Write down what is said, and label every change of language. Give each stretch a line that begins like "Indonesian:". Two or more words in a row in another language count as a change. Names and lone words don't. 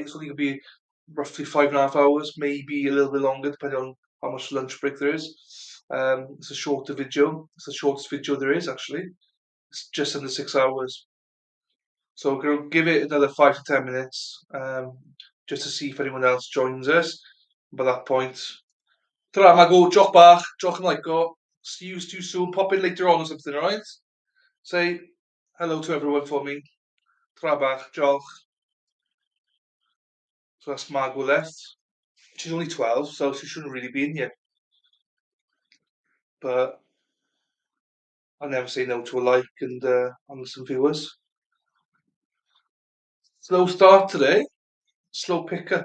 English: It's only gonna be roughly 5.5 hours, maybe a little bit longer, depending on how much lunch break there is. It's a shorter video. It's the shortest video there is actually. It's just under 6 hours. So we're going to give it another 5 to 10 minutes, just to see if anyone else joins us. By that point, ta Mago, joch bach, joch like go. See you too soon. Pop in later on or something, alright? Say hello to everyone for me. Ta bach, joch. So that's Margot left. She's only 12, so she shouldn't really be in here. But I'll never say no to a like and some viewers. Slow start today. Slow pickup.